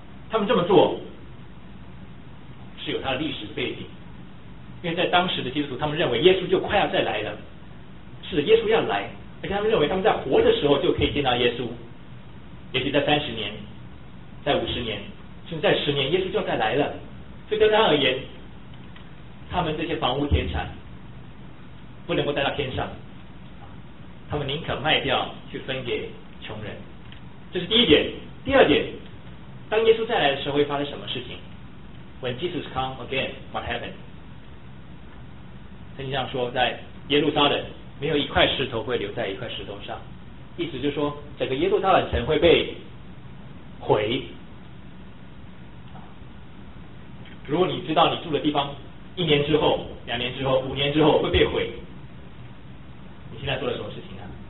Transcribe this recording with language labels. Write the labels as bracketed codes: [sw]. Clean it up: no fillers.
[zh] 他们这么做是有它的历史背景，因为在当时的基督徒，他们认为耶稣就快要再来了，是耶稣要来，而且他们认为他们在活的时候就可以见到耶稣，也许在30年，在50年，甚至在10年，耶稣就要再来了。所以对他而言，他们这些房屋田产不能够带到天上，他们宁可卖掉去分给穷人。这是第一点。第二点，当耶稣再来的时候会发生什么事情？ [en] When Jesus come again, what happened? [zh] 圣经上说，在耶路撒冷没有一块石头会留在一块石头上，意思就是说整个耶路撒冷城会被毁。如果你知道你住的地方一年之后、两年之后、五年之后会被毁，你现在做了什么事情呢？